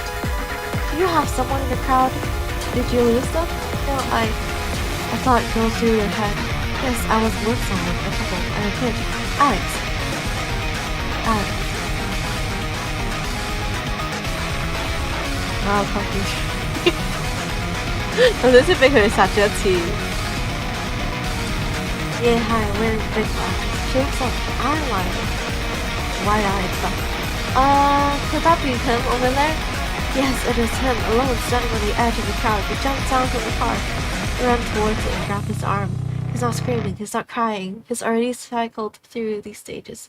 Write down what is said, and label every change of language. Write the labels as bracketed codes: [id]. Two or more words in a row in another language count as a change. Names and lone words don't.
[en] Do you have someone in the crowd? Did you lose them? No, I thought it goes through your head. Yes, I was with someone, a couple, and a kid. Alex. Wow, confused. [yue] 頭先俾佢哋殺咗一次。 [en] Yeah, hi, wearing big glasses. She looks like wide-eyed stuff. Could that be him over there? Yes, it is him, alone, standing on the edge of the crowd. He jumps down from the car, ran towards it and grabbed his arm. He's not screaming, he's not crying. He's already cycled through these stages.